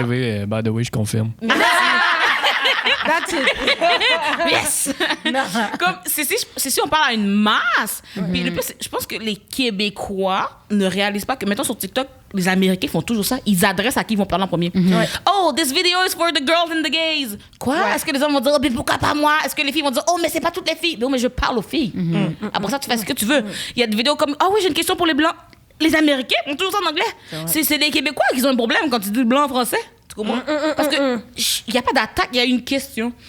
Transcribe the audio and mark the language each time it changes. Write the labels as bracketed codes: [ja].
[fr] arrivé, [en] by the way, [fr] je confirme. [en] That's it. Yes! [fr] Comme, c'est si on parle à une masse. Puis le plus, je pense que les Québécois ne réalisent pas que, maintenant sur TikTok, les Américains font toujours ça. Ils adressent à qui ils vont parler en premier. [en] Oh, this video is for the girls and the gays. [fr] Quoi? Est-ce que les hommes vont dire, oh, mais pourquoi pas moi? Est-ce que les filles vont dire, oh, mais c'est pas toutes les filles? Non, mais je parle aux filles. Après ça, tu fais ce que tu veux. Il y a des vidéos comme, oh oui, j'ai une question pour les blancs. Les Américains font toujours ça en anglais. C'est les Québécois qui ont un problème quand tu dis blanc en français. Tu comprends? Parce que il n'y a pas d'attaque, il y a une question.